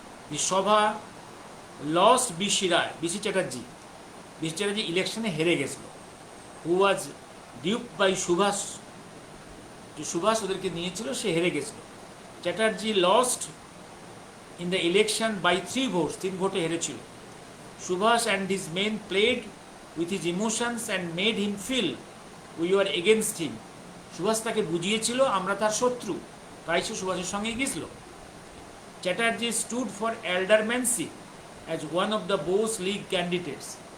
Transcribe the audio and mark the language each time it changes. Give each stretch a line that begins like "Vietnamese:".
English: the সভা lost BC Chatterjee
Bangla: ইলেকশনে হেরে গেছিল,
English: Who was dupe by Subhash.
Bangla: যে সুভাষ ওদেরকে নিয়েছিল, সে হেরে গেছিল।
English: Chatterjee lost in the election by 3 votes,
Bangla: 3 ভোটে হেরেছিল।
English: Subhash and his men played with his emotions and made him feel we were against him.
Bangla: Subhash তাকে বুঝিয়েছিল আমরা তার শত্রু, তাই সে সুভাষের সঙ্গে গিয়েছিল।
English: Chatterjee stood for aldermanship as one of the Bose league candidates.